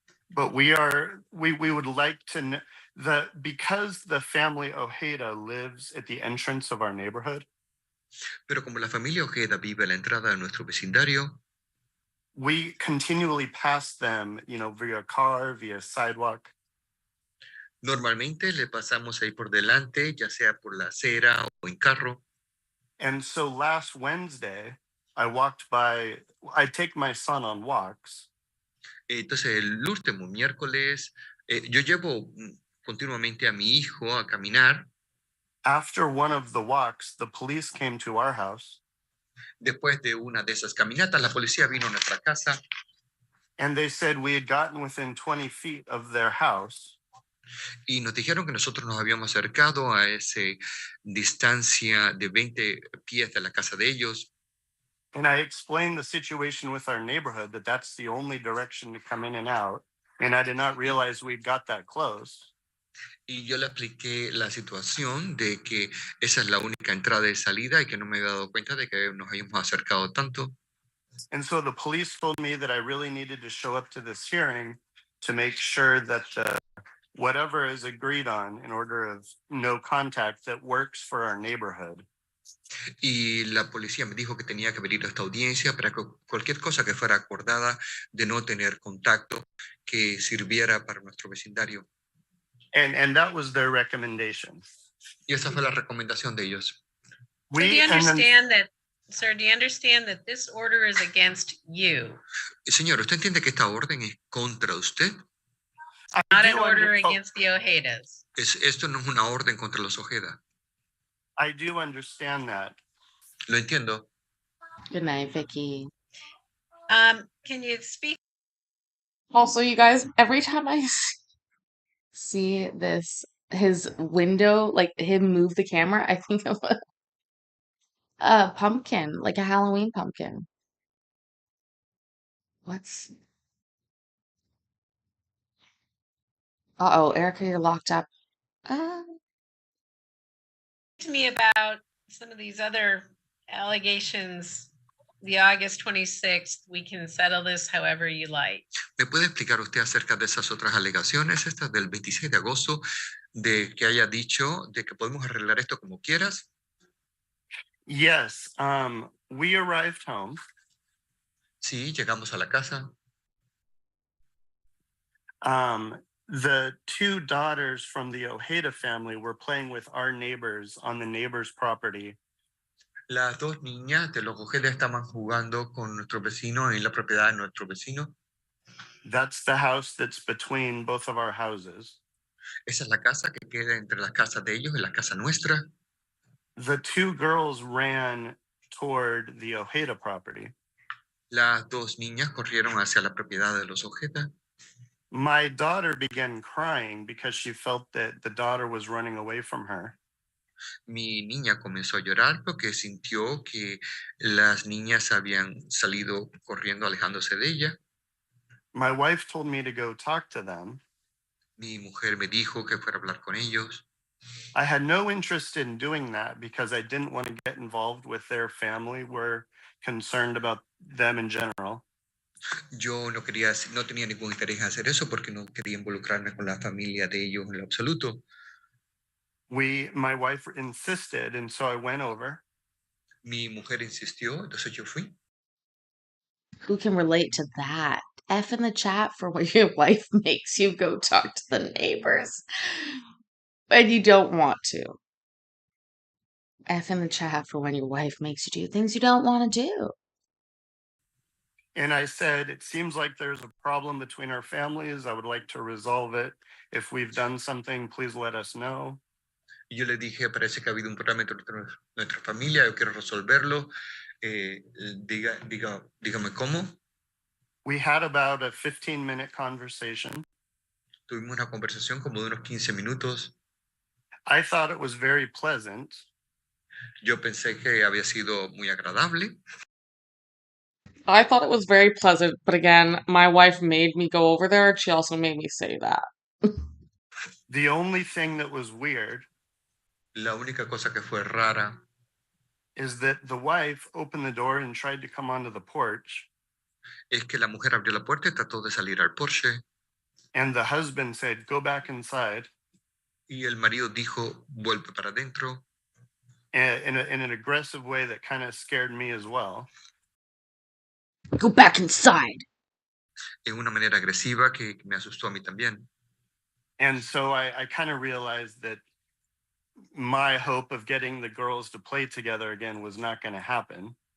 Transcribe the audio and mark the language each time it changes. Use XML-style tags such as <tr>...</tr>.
<en>But we would like to know because the family Ojeda lives at the entrance of our neighborhood.</en> <es>Pero como la familia Ojeda vive a la entrada de nuestro vecindario,</es> <en>we continually pass them, via car, via sidewalk.</en> <es>Normalmente le pasamos ahí por delante, ya sea por la acera o en carro.</es> <en>And so last Wednesday, I take my son on walks.</en> <es>Entonces el último miércoles, yo llevo continuamente a mi hijo a caminar.</es> <en>After one of the walks, the police came to our house.</en> <es>Después de una de esas caminatas, la policía vino a nuestra casa.</es> <en>And they said we had gotten within 20 feet of their house.</en> <es>Y nos dijeron que nosotros nos habíamos acercado a esa distancia de 20 pies de la casa de ellos.</es> <en>And I explained the situation with our neighborhood, that's the only direction to come in and out. And I did not realize we'd got that close.</en> <es>Y yo le expliqué la situación de que esa es la única entrada y salida y que no me había dado cuenta de que nos habíamos acercado tanto.</es> <en>And so the police told me that I really needed to show up to this hearing to make sure that whatever is agreed on in order of no contact that works for our neighborhood.</en> <es>Y la policía me dijo que tenía que venir a esta audiencia para que cualquier cosa que fuera acordada de no tener contacto que sirviera para nuestro vecindario.</es> <en>And that was their recommendation.</en> <es>Y esa fue la recomendación de ellos.</es> <en>So do you understand that, sir, do you understand that this order is against you?</en> <es>Señor, ¿usted entiende que esta orden es contra usted?</es> <en>Not an order against the Ojedas.</en> <es>Esto no es una orden contra los Ojeda.</es> <en>I do understand that.</en> <es>Lo entiendo.</es> <en>Good night, Vicky. Can you speak? Also, you guys, every time I see his window, like him move the camera, I think of a pumpkin, like a Halloween pumpkin. Uh-oh, Erica, you're locked up. To me about some of these other allegations. The August 26th, we can settle this however you like.</en> <es>¿Me puede explicar usted acerca de esas otras alegaciones, estas del 26 de agosto, de que haya dicho de que podemos arreglar esto como quieras?</es> <en>Yes, we arrived home.</en> <es>Sí, llegamos a la casa.</es> <en>The 2 daughters from the Ojeda family were playing with our neighbors on the neighbor's property.</en> <es>Las 2 niñas de los Ojeda estaban jugando con nuestro vecino en la propiedad de nuestro vecino.</es> <en>That's the house that's between both of our houses.</en> <es>Esa es la casa que queda entre las casas de ellos y la casa nuestra.</es> <en>The 2 girls ran toward the Ojeda property.</en> <es>Las 2 niñas corrieron hacia la propiedad de los Ojeda.</es> <en>My daughter began crying because she felt that the daughter was running away from her.</en> <es>Mi niña comenzó a llorar porque sintió que las niñas habían salido corriendo, alejándose de ella.</es> <en>My wife told me to go talk to them.</en> <es>Mi mujer me dijo que fuera a hablar con ellos.</es> <en>I had no interest in doing that because I didn't want to get involved with their family. We're concerned about them in general.</en> <es>Yo no tenía ningún interés en hacer eso porque no quería involucrarme con la familia de ellos en lo absoluto.</es> <en>My wife insisted, and so I went over.</en> <es>Mi mujer insistió, entonces yo fui.</es> <en>Who can relate to that? F in the chat for when your wife makes you go talk to the neighbors and you don't want to. F in the chat for when your wife makes you do things you don't want to do. And I said, it seems like there's a problem between our families. I would like to resolve it. If we've done something, please let us know.</en> <es>Yo le dije, parece que ha habido un problema entre nuestra familia, yo quiero resolverlo. Dígame cómo.</es> <en>We had about a 15-minute conversation.</en> <es>Tuvimos una conversación como de unos 15 minutos.</es> <en>I thought it was very pleasant.</en> <es>Yo pensé que había sido muy agradable.</es> <en>I thought it was very pleasant, but again, my wife made me go over there, and she also made me say that. The only thing that was weird</en> <es>La única cosa que fue rara</es> <en>is that the wife opened the door and tried to come onto the porch.</en> <es>es que la mujer abrió la puerta y trató de salir al porche.</es> <en>And the husband said, go back inside.</en> <es>Y el marido dijo, vuelve para adentro.</es> <en>In an aggressive way that kind of scared me as well. Go back inside.</en> <es>En una manera agresiva que me asustó a mí también.</es> <en>And so I kind of realized that my hope of getting the girls to play together again was not going to happen.</en>